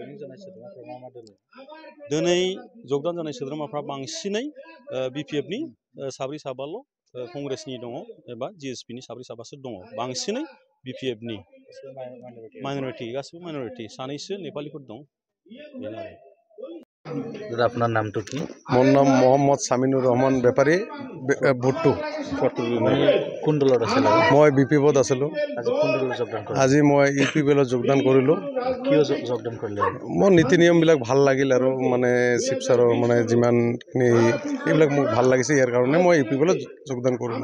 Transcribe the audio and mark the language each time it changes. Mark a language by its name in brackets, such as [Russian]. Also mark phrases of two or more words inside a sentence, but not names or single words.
[Bodo] दिनै जगदान जानाय सोद्रोमाफ्रा बांसिनै बिपिएफनि साब्रै साबाल' कंग्रेसनि दङ एबा जिएसपिनि साब्रै साबासो दङ। बांसिनै बिपिएफनि माइनरिटि गासिबो माइनरिटि सानैसो नेपालिफोर दं। बेनो आरो। [Assamese] দাদা আপনার নামটো কি? মোৰ নাম মোহাম্মদ সামিনুর রহমান বেপাৰী ভুট্টু। কোন দলত আছিল? মই বিপিএফত আছিলোঁ। আজি কোন দলত যোগদান কৰিলে? আজি মই ইউপিপিএলত যোগদান কৰিলোঁ। কিয় যোগদান কৰিলে? মোৰ নীতি নিয়মবিলাক ভাল লাগিল আৰু চিফ ছাৰৰ যিমানখিনি এইবিলাক মোক ভাল লাগিছে, ইয়াৰ কাৰণে মই ইউপিপিএলত যোগদান কৰিলোঁ।